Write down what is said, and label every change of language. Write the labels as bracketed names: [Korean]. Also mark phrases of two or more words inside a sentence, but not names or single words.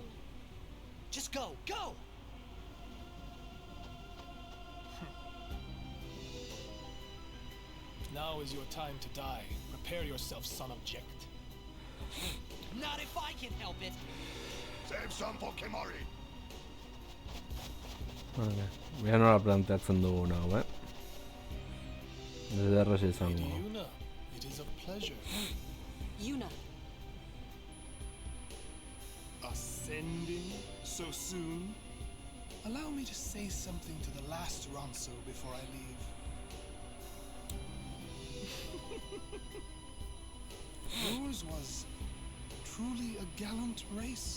[English] Just go, go! Now is your time to die. Prepare yourself, son of Jekt. Not if I can help it! Save some for Kimahri. [Basque] Bea nola planteatzen dugun hau, Ederrez [English] Lady [Basque] izango. [English] Yuna, it is a pleasure. Yuna. Ascending so soon? Allow me to say something to the last Ronso before I leave. Yours was truly a gallant race.